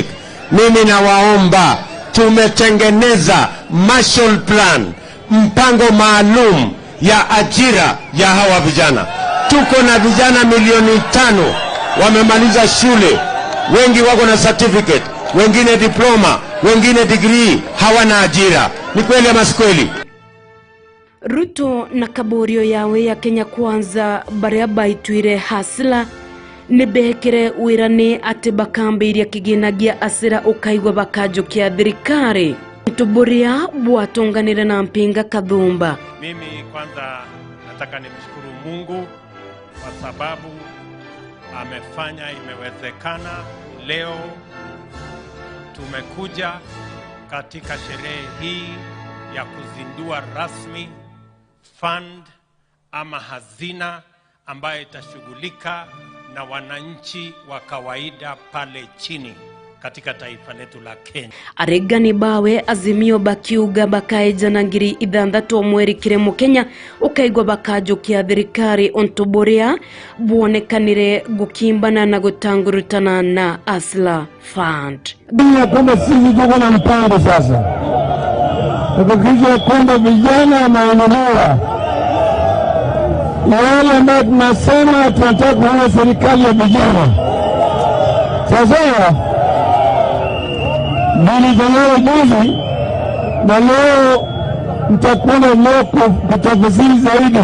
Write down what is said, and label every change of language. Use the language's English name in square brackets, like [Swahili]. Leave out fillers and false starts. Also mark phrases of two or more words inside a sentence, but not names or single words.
[Swahili] Mimi nawaomba, tumetengeneza Marshall Plan, mpango maalum ya ajira ya hawa vijana. Tuko na vijana 500,000 wamemaliza shule, wengi wako na certificate, wengine diploma, wengine degree, hawana ajira. Ni kweli ama si kweli? [Meru] Ruto na kaborio yawe ya Kenya Kwanza baria baitwire hasla nibekire wirane ati bakambiria kiginagia asira ukaigwa bakajukia thirikari tuburia bwatonganire na mpinga kathumba. [Swahili] Mimi kwanza nataka nimshukuru Mungu kwa sababu amefanya imewezekana. Leo tumekuja katika sherehe hii ya kuzindua rasmi fund ama hazina ambayo itashughulika na wananchi wa kawaida pale chini katika taifa letu la Kenya. [Meru] Aregani bawe azimio bakiuga bakaeja na ngiri 6 mweri kiremo Kenya ukaigwa bakajukia thirikari ontoboria buonekanire gukimbana na gutangurutana na Asla Fund. [Swahili] Bila kwamba sisi tuko na mpango sasa, tukijua kwamba vijana maendeleo wale ambao tunasema tunataka kuona serikali ya vijana. Sasa nilizungumza juzi na leo mtakuwa leo kutafsiri zaidi.